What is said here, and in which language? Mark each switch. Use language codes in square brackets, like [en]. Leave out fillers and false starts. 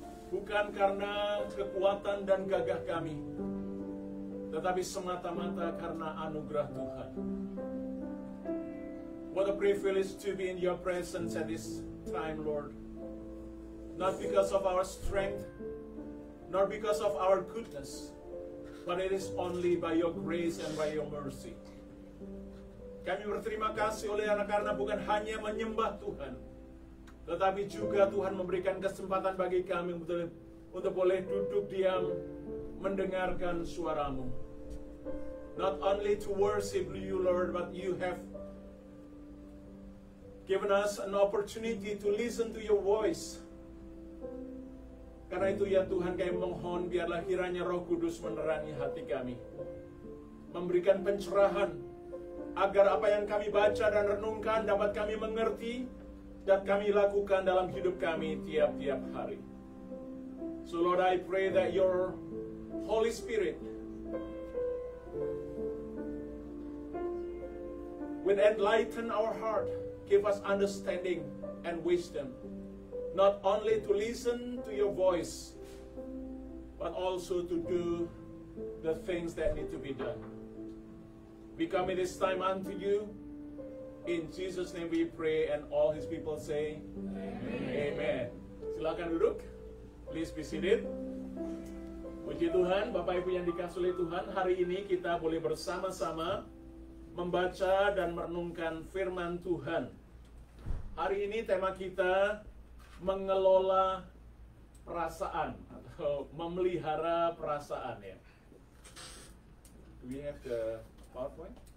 [id] Bukan karena kekuatan dan gagah kami, tetapi semata-mata karena anugerah Tuhan. [en] What a privilege to be in your presence at this time, Lord. Not because of our strength, nor because of our goodness, but it is only by your grace and by your mercy. [id] Kami berterima kasih karena bukan hanya menyembah Tuhan, tetapi juga Tuhan memberikan kesempatan bagi kami untuk boleh duduk diam mendengarkan suara-Mu. [en] Not only to worship you, Lord, but you have given us an opportunity to listen to your voice. [id] Karena itu ya Tuhan, kami mohon biarlah kiranya Roh Kudus menerangi hati kami, memberikan pencerahan, agar apa yang kami baca dan renungkan dapat kami mengerti dan kami lakukan dalam hidup kami tiap-tiap hari. [en] So Lord, I pray that your Holy Spirit will enlighten our heart, give us understanding and wisdom, not only to listen to your voice, but also to do the things that need to be done. We commit this time unto you. In Jesus' name we pray, and all His people say, Amen. [id] Silakan duduk. [en] Please be seated. [id] Puji Tuhan, Bapak Ibu yang dikasihi oleh Tuhan, hari ini kita boleh bersama-sama membaca dan merenungkan firman Tuhan. Hari ini tema kita mengelola perasaan atau memelihara perasaan, ya. [en] Do we have the PowerPoint?